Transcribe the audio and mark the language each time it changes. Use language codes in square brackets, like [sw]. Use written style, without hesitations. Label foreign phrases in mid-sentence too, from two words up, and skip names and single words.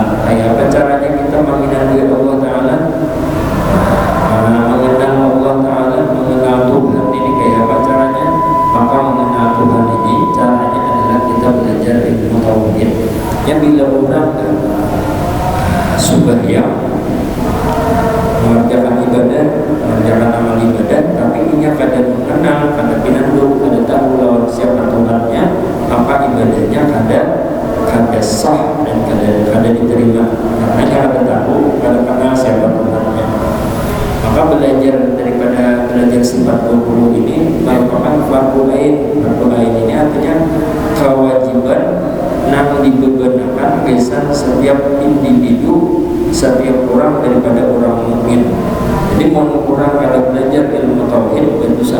[bjn] Kayak apa caranya kita mengenali Allah ta'ala? Mengenal Allah ta'ala, mengenal Tuhan ini kayak apa caranya? [id] Maka mengenal Tuhan ini caranya adalah kita belajar ilmu tauhid. [bjn] Yang bila orang sembahyang, mengerjakan ibadah, mengerjakan amal ibadah, tapi ini kada mengenal, kada pinanduk, kada tahu lawan siapa Tuhannya, maka ibadahnya kada sah dan kada diterima, karena kada tahu, kada kenal siapa Tuhannya. [id] Maka daripada belajar sifat 20 ini merupakan [ar] فرض عين. فرض عين [id] ini artinya kewajiban yang dibebankan kesan setiap individu, setiap orang daripada orang mukmin. [bjn] Jadi mau orang kada belajar ilmu tauhid berdosa.